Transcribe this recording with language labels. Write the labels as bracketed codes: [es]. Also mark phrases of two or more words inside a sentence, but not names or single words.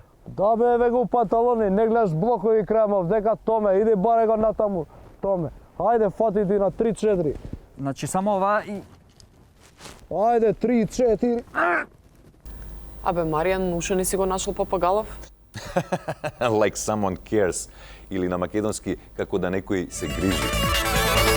[mk] Да бе, еве го панталони, не гледаш блокови крајмов, дека Томе, иди баре го натаму, Томе. Ајде, фати ти на 3-4. Значи само ова и... Ајде, 3-4. Абе, Маријан, уште не си го нашол Папагалов? [en] Like someone cares. [mk] Или на македонски, како да некој се грижи.